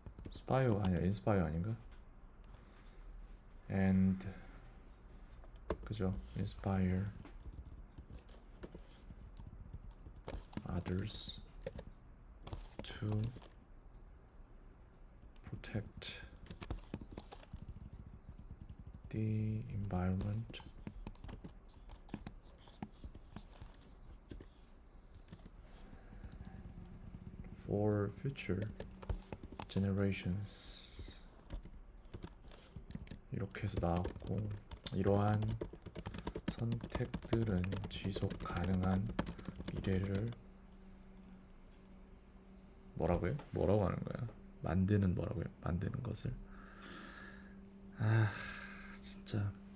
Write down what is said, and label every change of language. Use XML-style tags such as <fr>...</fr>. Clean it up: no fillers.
<ko>스파이어가 아니라 인스파이어 아닌가? And 그죠?</ko> <en>Inspire others to protect the environment for future generations.</en> <ko>이렇게 해서 나왔고, 이러한 선택들은 지속 가능한 미래를 뭐라고요? 뭐라고 하는 거야? 만드는 뭐라고요? 만드는 것을. 아, 진짜.</ko>